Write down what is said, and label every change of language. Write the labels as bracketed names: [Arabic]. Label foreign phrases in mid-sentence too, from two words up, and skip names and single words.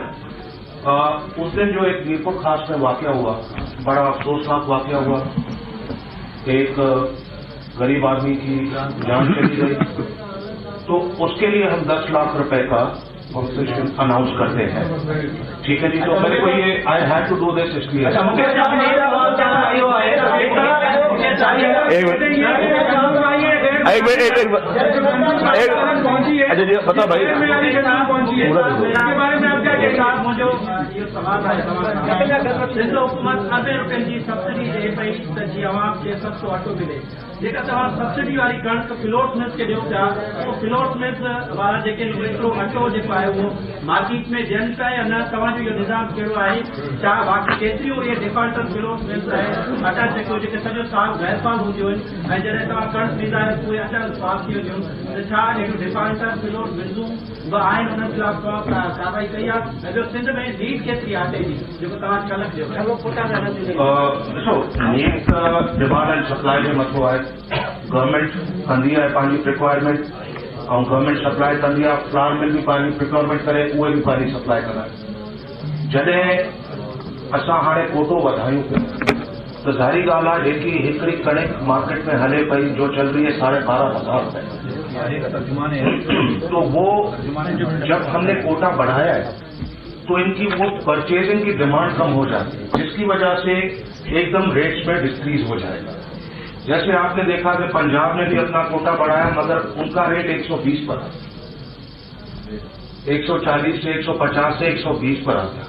[Urdu] اس دن جو ایک میرپور خاص میں واقعہ ہوا, بڑا افسوسناک واقعہ ہوا. ایک غریب آدمی کی جان چلی گئی, تو اس کے لیے ہم 10 لاکھ روپے کا کمپنسیشن اناؤنس کرتے ہیں. ٹھیک ہے جی, تو میرے کو یہ [English] I have to do this [Urdu] اس لیے. اچھا جی بتا بھائی, [Sindhi] سندھ حکومت 80 روپے کی سبسڈی ڈے پئی त जी आवाम खे सस्तो अटो मिले. जेका तव्हां सब्सिडी वारी कणिक फिलोट मिल्स खे ॾियो पिया, उहो फिलोट मिल्स वारा जेके एतिरो अटो जेको आहे उहो मार्केट में ॾियनि पिया या न, तव्हांजो इहो निज़ाम कहिड़ो आहे? छा बाक़ी केतिरियूं इहे डिफॉल्टर फिलोट मिल्स आहे अटा जेको जेके सॼो साल गैरफाल हूंदियूं आहिनि, ऐं जॾहिं तव्हां कणिक ॾींदा आहियो उहे अटा साफ़ थी वेंदियूं आहिनि, त छा अहिड़ियूं डिफॉल्टर फिलोट मिल्सूं बि आहिनि, उन्हनि खिलाफ़ तव्हां कार्रवाई कई आहे? ऐं ॿियो सिंध में नीड केतिरी आहे आटे जी जेको तव्हां कल्ह ॾियो? ॾिसो, नीड [English] demand and supply [Sindhi] जो मसलो आहे. गवर्नमेंट कंदी आहे पंहिंजी रिक्वायरमेंट, ऐं गवर्नमेंट सप्लाई कंदी आहे. फ्लावर मिल बि पंहिंजी रिक्वायरमेंट करे, उहे बि पंहिंजी सप्लाई कंदा आहिनि. जॾहिं असां हाणे कोटो वधायूं पिया त ज़ाहिरी ॻाल्हि आहे, जेकी हिकिड़ी कणिक मार्केट में हले पई जो [Urdu] چل رہی ہے 12,500 روپے، تو وہ جب ہم نے کوٹا بڑھایا ہے تو ان کی وہ پرچیزنگ کی ڈیمانڈ کم ہو جاتی ہے، جس کی وجہ سے ایکدم ریٹس میں ڈکریز ہو جائے گا. جیسے آپ نے دیکھا کہ پنجاب نے بھی اپنا کوٹا بڑھایا، مگر ان کا ریٹ 120 پر آ، 140 سے 150 سے 120 پر آ گیا.